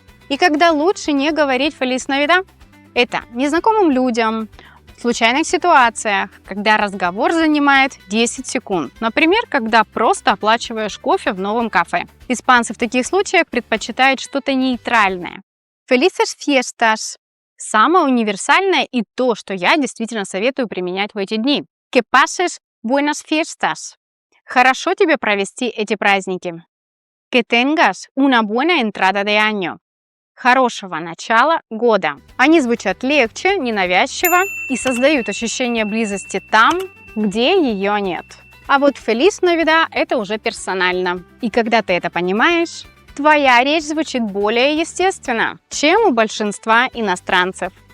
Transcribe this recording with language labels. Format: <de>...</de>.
<ru>И когда лучше не говорить</ru> <es>«Feliz Navidad»,</es> <ru>это незнакомым людям, в случайных ситуациях, когда разговор занимает 10 секунд. Например, когда просто оплачиваешь кофе в новом кафе. Испанцы в таких случаях предпочитают что-то нейтральное.</ru> <es>Felices fiestas</es> <ru>– самое универсальное и то, что я действительно советую применять в эти дни.</ru> <es>Que pases buenas fiestas.</es> <ru>Хорошо тебе провести эти праздники.</ru> <es>Que tengas una buena entrada de año.</es> <ru>Хорошего начала года. Они звучат легче, ненавязчиво и создают ощущение близости там, где ее нет. А вот</ru> <es>Feliz Navidad</es> <ru>– это уже персонально. И когда ты это понимаешь, твоя речь звучит более естественно, чем у большинства иностранцев.</ru>